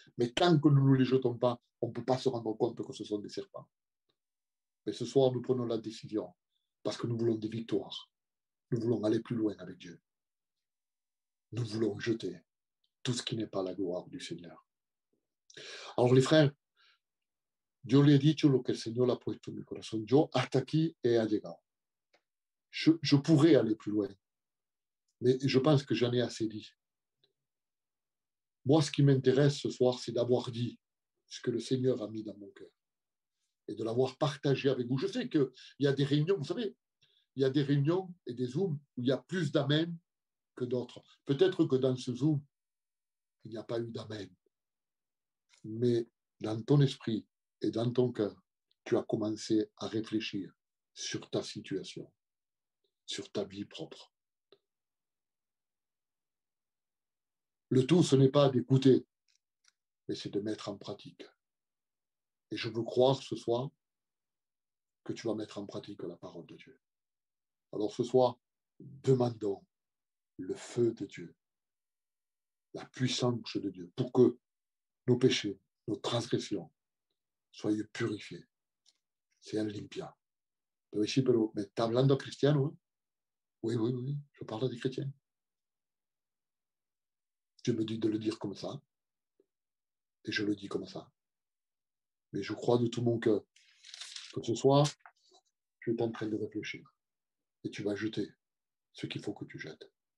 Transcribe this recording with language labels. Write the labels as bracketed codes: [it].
[fr] Mais tant que nous ne les jetons pas, on ne peut pas se rendre compte que ce sont des serpents. Mais ce soir, nous prenons la décision parce que nous voulons des victoires. Nous voulons aller plus loin avec Dieu. Nous voulons jeter tout ce qui n'est pas la gloire du Seigneur. Alors les frères, [es] yo le he dicho lo que el Señor ha puesto en mi corazón. Yo hasta aquí he llegado. [fr] Je pourrais aller plus loin, mais je pense que j'en ai assez dit. Moi, ce qui m'intéresse ce soir, c'est d'avoir dit ce que le Seigneur a mis dans mon cœur et de l'avoir partagé avec vous. Je sais qu'il y a des réunions, vous savez, il y a des réunions et des Zooms où il y a plus d'amen que d'autres. Peut-être que dans ce Zoom, il n'y a pas eu d'amen. Mais dans ton esprit et dans ton cœur, tu as commencé à réfléchir sur ta situation, sur ta vie propre. Le tout, ce n'est pas d'écouter, mais c'est de mettre en pratique. Et je veux croire ce soir que tu vas mettre en pratique la parole de Dieu. Alors ce soir, demandons le feu de Dieu, la puissance de Dieu, pour que nos péchés, nos transgressions soient purifiés. [es] Sean limpias. Pero sí, pero me está hablando cristiano, ¿eh? [fr] Oui, je parle des chrétiens. Dieu me dit de le dire comme ça, et je le dis comme ça. Mais je crois de tout mon cœur que ce soir, tu es en train de réfléchir, et tu vas jeter ce qu'il faut que tu jettes.